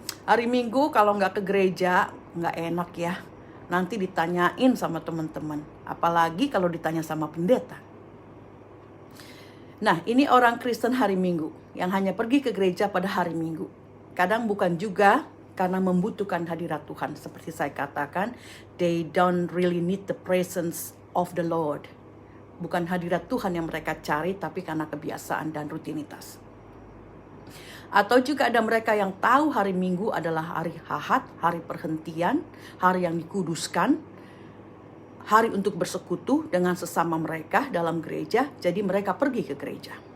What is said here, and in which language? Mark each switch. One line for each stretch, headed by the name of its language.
Indonesian: Hari Minggu kalau nggak ke gereja, nggak enak ya. Nanti ditanyain sama teman-teman, apalagi kalau ditanya sama pendeta. Nah, ini orang Kristen hari Minggu yang hanya pergi ke gereja pada hari Minggu. Kadang bukan juga karena membutuhkan hadirat Tuhan. Seperti saya katakan,
English: they don't really need the presence of the Lord.
Indonesian: Bukan hadirat Tuhan yang mereka cari, tapi karena kebiasaan dan rutinitas. Atau juga ada mereka yang tahu hari Minggu adalah hari Ahad, hari perhentian, hari yang dikuduskan, hari untuk bersekutu dengan sesama mereka dalam gereja, jadi mereka pergi ke gereja.